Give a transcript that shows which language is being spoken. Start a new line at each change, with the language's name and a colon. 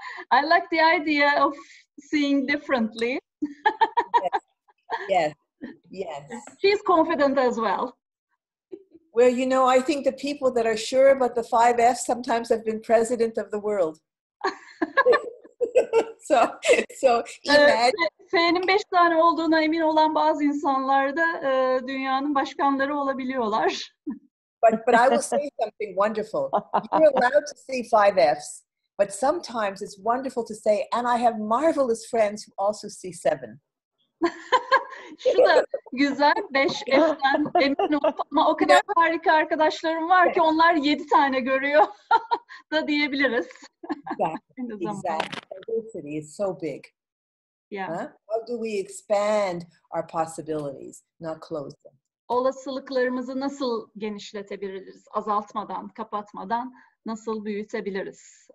English: I like the idea of seeing differently. Yes. She's confident as well. Well, you know, I think the people that are sure about the 5 F's sometimes have been president of the world. so imagine.
Turkish: F'nin 5 tane olduğuna emin olan bazı insanlar da dünyanın başkanları olabiliyorlar.
English: But I will say something wonderful. You're allowed to see 5 F's, but sometimes it's wonderful to say, and I have marvelous friends who also see 7.
Turkish: Şu da güzel, 5 F'den emin olup ama o kadar harika arkadaşlarım var ki onlar 7 tane görüyor da diyebiliriz.
English: Exactly. Diversity is so big. Yeah. How do we expand our possibilities, not close them?
Turkish: Olasılıklarımızı nasıl genişletebiliriz? Azaltmadan, kapatmadan nasıl büyütebiliriz?